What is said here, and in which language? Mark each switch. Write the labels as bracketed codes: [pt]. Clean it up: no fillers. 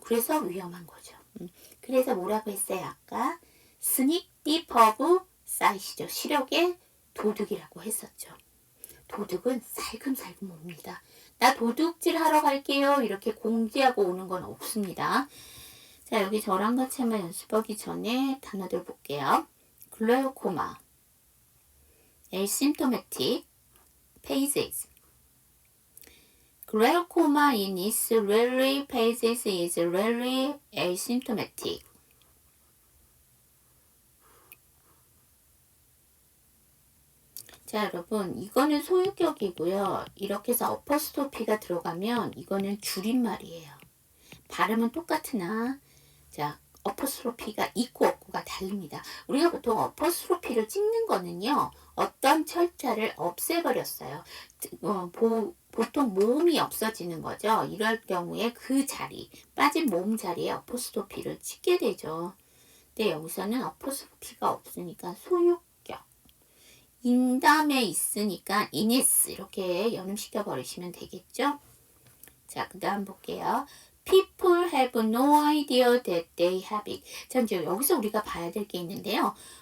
[ko] 그래서 위험한 거죠. 그래서 뭐라고 했어요? 아까 스닉 디퍼브 사이시죠. 시력의 도둑이라고 했었죠. 도둑은 살금살금 옵니다. 나 도둑질 하러 갈게요. 이렇게 공지하고 오는 건 없습니다. 자, 여기 저랑 같이 한번 연습하기 전에 단어들 볼게요. 글라우코마, asymptomatic, phases. [en] Glaucoma in its early phases is rarely asymptomatic. [ko] 자, 여러분, 이거는 소유격이고요. 이렇게 해서 어퍼스토피가 들어가면 이거는 줄임말이에요. 발음은 똑같으나 자, 어퍼스토피가 있고 없고가 다릅니다. 우리가 보통 어퍼스토피를 찍는 거는요. 어떤 철자를 없애버렸어요. 보통 모음이 없어지는 거죠. 이럴 경우에 그 자리, 빠진 모음 자리에 어퍼스토피를 찍게 되죠. 근데 여기서는 어퍼스토피가 없으니까 소유격. 인담에 있으니까 이니스 이렇게 연음시켜 버리시면 되겠죠. 자, 그 다음 볼게요. [en] People have no idea that they have it. [ko] 자, 이제 여기서 우리가 봐야 될 게 있는데요.